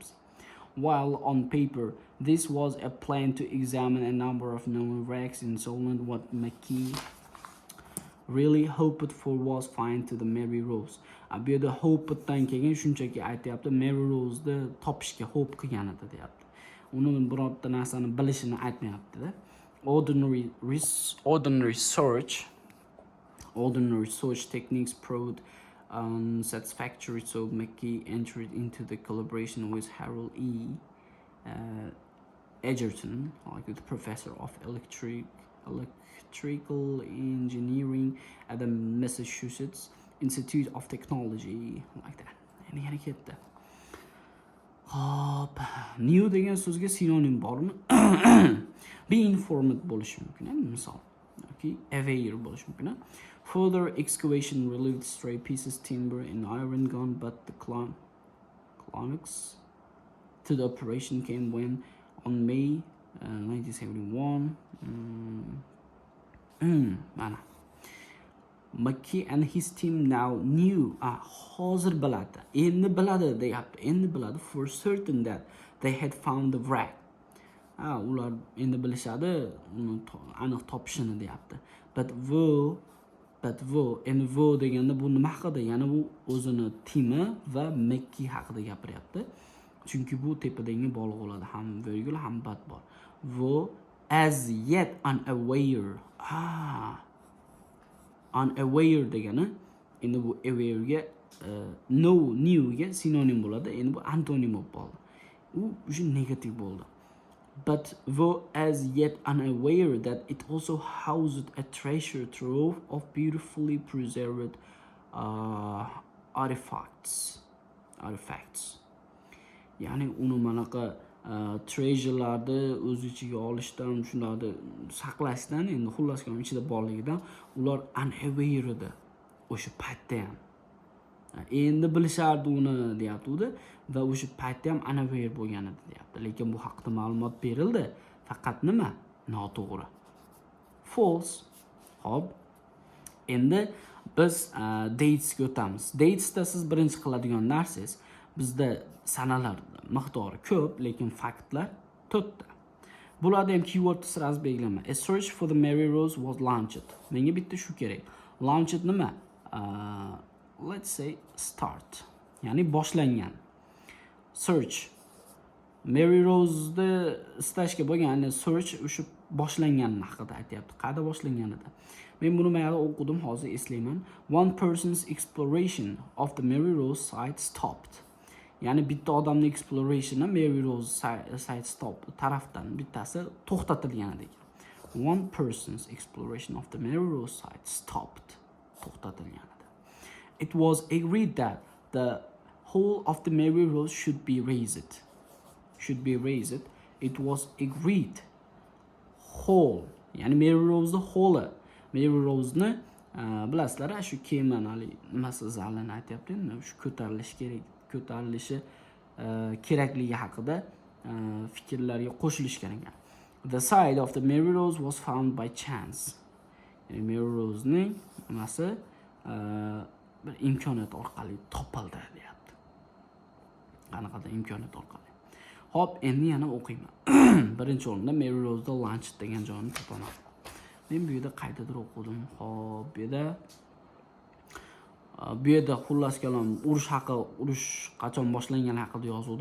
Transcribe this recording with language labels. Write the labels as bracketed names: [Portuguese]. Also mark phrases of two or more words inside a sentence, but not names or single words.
[English] While on paper, this was a plan to examine a number of known wrecks in Solent, what McKee really hoped for was find to the Mary Rose. [Uzbek] Bu yerda hope'dan kelgan shunchaki aytayapti, Mary Rose'ni topishga hope qilgan edi deyapti. Uni birorta narsani bilishini aytmayapti-da. [English] Ordinary search techniques proved unsatisfactory, so McKee entered into the collaboration with Harold E. Edgerton, like the professor of electrical engineering at the Massachusetts Institute of Technology, like that. [Uzbek] And yana ketdi. Hop, new degan so'zga sinonim bormi? [English] Be informed [Uzbek] bo'lishi mumkin, misol. Okay, aware bo'lishi mumkin. [English] Further excavation relieved stray pieces timber and iron gun, but the climax to the operation came when on May 1971 mana Maki and his team now knew [Uzbek] hozir biladi, endi biladi deyapti, endi biladi [English] for certain that they had found the wreck. [Uzbek] Ular endi bilishadi uni aniq topishini deyapti. But endi wo deganda bu nima haqida? Ya'ni bu o'zini timi va Maki haqida gapiryapti. Chunki bu tepadagi bog'liq bo'ladi, ham virgul ham bat bor. [English] Wo as yet unaware. [Uzbek] Unaware degani endi bu aware ga new ga sinonim bo'ladi. Endi bu antonim bo'lib qoldi. U o'sha negativ bo'ldi. [English] But were as yet unaware that it also housed a treasure trove of beautifully preserved artifacts. [Uzbek] Ya'ni uni manaqa treasurelarni o'z ichiga olishdan, shularni saqlashdan, endi xullas kalom ichida borligidan ular unaware edi o'sha paytda ham. Endi bilishardi uni deyapti va o'sha paytda ham unaware bo'lgan edi deyapti. Lekin bu haqida ma'lumot berildi, faqat nima? Noto'g'ri. False. Xo'p. Endi biz dates ga o'tamiz. Dates da siz birinchi qiladigan narsangiz, bizda sanalar miqdori ko'p, lekin faktlar 4 ta. Bularda ham keyword sirasi belgilama. [English] A search for the Mary Rose was launched. [Uzbek] Menga bitta shu kerak. Launched nima? [English] Let's say start. [Uzbek] Ya'ni boshlangan. Search. Mary Rose'ni istashga bo'lgan search o'sha boshlanganini haqida aytyapti. Qayerda boshlanganida? Men buni mayli o'qidim, hozir eslayman. [English] One person's exploration of the Mary Rose site stopped. [Uzbek] Ya'ni bitta odamning explorationi Mary Rose [English] site stop [Uzbek] tarafdan bittasi to'xtatilgan ekan. [English] One person's exploration of the Mary Rose site stopped. [Uzbek] To'xtatilgan. [English] It was agreed that the whole of the Mary Rose should be raised. It was agreed. Whole. [Uzbek] Yani Mary Rose'ni whole. Mary Rose'ni bilasizlar, shu kemanali nimasi zalini aytyapti, shu ko'tarilishi kerakligi haqida fikrlarga qo'shilishgan ekan. [English] The side of the Mary Rose was found by chance. [Uzbek] Yani Mary Rose'ning nimasi bir imkoniyat orqali topildi deyapti. Qanaqadir imkoniyat orqali. Hop, endi yana o'qiyman. Birinchi o'rinda Mary Rose'da Lunch degan joyni topaman. Men bu yerda qaydadir o'qidim. Hop, bu yerda xullas kalom urush qachon boshlangani haqida yozuvdi.